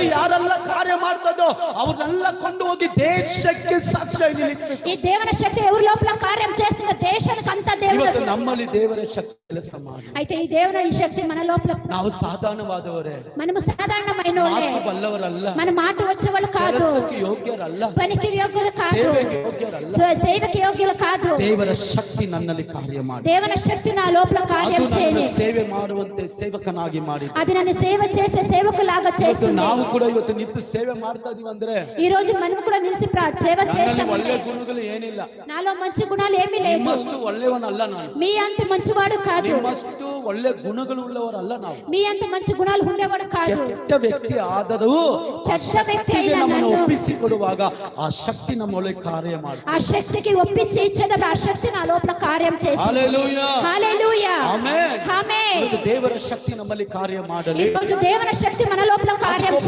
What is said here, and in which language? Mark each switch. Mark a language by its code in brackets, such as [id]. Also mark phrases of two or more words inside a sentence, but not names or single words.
[kn] ಯಾರೆಲ್ಲ ಕಾರ್ಯ ಮಾಡ್ತದೋ ಅವ್ರನ್ನೆಲ್ಲ ಕೊಂಡು ಹೋಗಿ ದೇಶಕ್ಕೆ ಸಾಕ್ಷಿಯಾಗಿ ನಿಲ್ಲಿಸುತ್ತೆ. [te] ఈ దేవుని శక్తి ఎవరి లోపల కార్యం చేస్తుందో దేశానికి అంతా దేవుడు. [kn] ಇವತ್ತು ನಮ್ಮಲ್ಲಿ ದೇವರ ಶಕ್ತಿ ಕೆಲಸ ಮಾಡಿ. [te] అయితే ఈ దేవుని ఈ శక్తి మన లోపల. [kn] ನಾವು ಸಾಧಾರಣವಾದವರೇ, [te] మనము సాధారణమైన వాళ్ళే, [kn] ಮಾತು ಬಲ್ಲವರಲ್ಲ, [te] మన మాట వచ్చేవాళ్ళు కాదు, [kn] ಕೆಲಸಕ್ಕೆ ಯೋಗ್ಯರಲ್ಲ, [te] పనికి యోగ్యులు కాదు, [kn] ಸೇವೆಗೆ ಯೋಗ್ಯರಲ್ಲ. [te] సేవకి యోగ్యులు కాదు. [kn] ದೇವರ ಶಕ್ತಿ ನನ್ನಲ್ಲಿ ಕಾರ್ಯ ಮಾಡಿ. [te] దేవుని శక్తి నా లోపల కార్యం చేయాలి. [kn] ಸೇವೆ ಮಾಡುವಂತೆ ಸೇವಕನಾಗಿ ಮಾಡಿ. [te] అది నన్ను సేవ చేసే సేవకులాగా చేస్తుంది. [kn] ನಾವು ಕೂಡ ಇವತ್ತು ನಿಂತು ಸೇವೆ ಮಾಡ್ತಾ ಇದೀವಿ ಅಂದ್ರೆ [te] ఈ రోజు మనం కూడా నిలిచి సేవ చేస్తాం. [kn] ಒಳ್ಳೆ ಗುಣಗಳು ಏನಿಲ್ಲ, [te] నాలో మంచి గుణాలు ఏమీ లేదు. [kn] ನಿಮ್ಮಷ್ಟು ಒಳ್ಳೆಯವನಲ್ಲ ನಾನು, [te] మీ అంత మంచివాడు కాదు, [kn] ನಿಮ್ಮಷ್ಟು ಒಳ್ಳೆ ಗುಣಗಳು ಉಳ್ಳವರಲ್ಲ ನಾವು, [te] మీ అంత మంచి గుణాలు ఉండేవాడు కాదు. [kn] ಕೆಟ್ಟ ವ್ಯಕ್ತಿ ಆದರೂ [te] చెడ్డ వ్యక్తి అయినా [kn] ನಮ್ಮನ್ನು ಒಪ್ಪಿಸಿಕೊಡುವಾಗ ಆ ಶಕ್ತಿ ನಮ್ಮೊಳಗೆ ಕಾರ್ಯ ಮಾಡಿ. [te] ఆ శక్తికి ఒప్పించి ఇచ్చేటప్పుడు ఆ శక్తి నా లోపల కార్యం చేస్తుంది. హల్లెలూయా, హల్లెలూయా, ఆమేన్. ఆమేన్. [kn] ದೇವರ ಶಕ್ತಿ ನಮ್ಮಲ್ಲಿ ಕಾರ್ಯ ಮಾಡಲಿ. [te] ఈ రోజు దేవుని శక్తి మన లోపల కార్యం